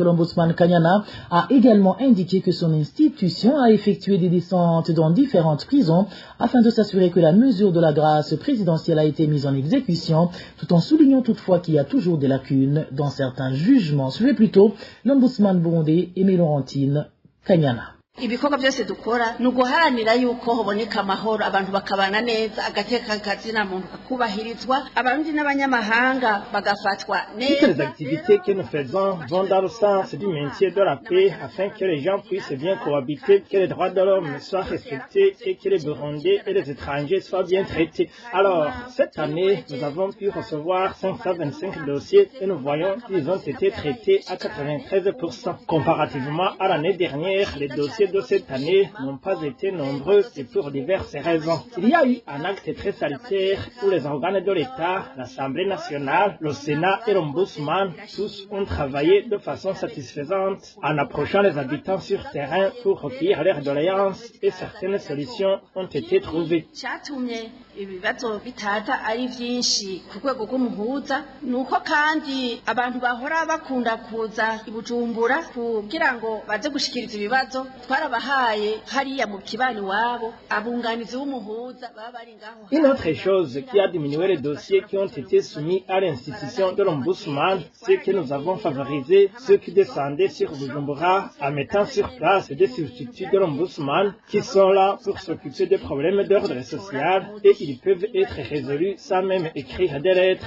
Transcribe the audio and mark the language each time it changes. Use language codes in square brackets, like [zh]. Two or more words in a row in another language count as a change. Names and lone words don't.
[fr] L'Ombudsman Kanyana a également indiqué que son institution a effectué des descentes dans différentes prisons afin de s'assurer que la mesure de la grâce présidentielle a été mise en exécution, tout en soulignant toutefois qu'il y a toujours des lacunes dans certains jugements. Suivez plutôt l'Ombudsman burundais Aimée Laurentine Kanyana. [rn] ibikorwa byose dukora nuguharanira yuko hoboneka amahoro abantu bakabana neza agateka kazina muntu akubahirizwa abarundi n'abanyamahanga bagafatwa neza. [fr] Toutes les activités que nous faisons vont dans le sens du maintien de la paix afin que les gens puissent bien cohabiter, que les droits de l'homme soient respectés et que les Burundais et les étrangers soient bien traités. Alors, cette année, nous avons pu recevoir 525 dossiers et nous voyons qu'ils ont été traités à 93%. Comparativement à l'année dernière, les dossiers de cette année n'ont pas été nombreux et pour diverses raisons. Il y a eu un acte très salutaire où les organes de l'État, l'Assemblée nationale, le Sénat et l'Ombudsman, tous ont travaillé de façon satisfaisante en approchant les habitants sur terrain pour recueillir leurs doléances et certaines solutions ont été trouvées. [rn] Ibibazo bitaza ari byinshi ku rwego rw'umuhuza nuko kandi abantu bahora bakunda kuza ibujumbura kugira ngo baze gushikiriza ibibazo twarabahaye hariya mu kibani wabo abunganizi b'umuhuza baba bari ngaho. [fr] Une autre chose qui a diminué les dossiers qui ont été soumis à l'institution de l'Ombudsman, c'est que nous avons favorisé ceux qui descendaient sur Bujumbura en mettant sur place des substituts de l'Ombudsman qui sont là pour s'occuper des problèmes d'ordre social et ils peuvent être résolus sans même écrire des lettres.